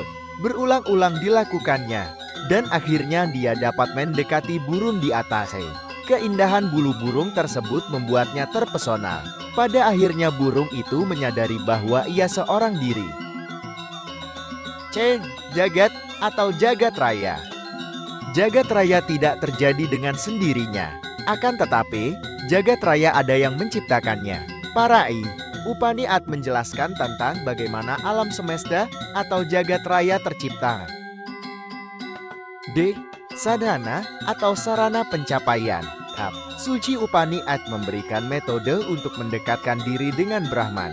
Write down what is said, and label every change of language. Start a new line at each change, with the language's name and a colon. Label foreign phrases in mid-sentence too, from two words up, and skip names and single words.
Indonesian: Berulang-ulang dilakukannya, dan akhirnya dia dapat mendekati burung di atasnya. Keindahan bulu burung tersebut membuatnya terpesona. Pada akhirnya burung itu menyadari bahwa ia seorang diri. C. Jagat atau jagat raya. Jagat raya tidak terjadi dengan sendirinya. Akan tetapi, jagat raya ada yang menciptakannya. Parai Upanishad menjelaskan tentang bagaimana alam semesta atau jagat raya tercipta. D. Sadhana atau sarana pencapaian. Suci Upanishad memberikan metode untuk mendekatkan diri dengan Brahman.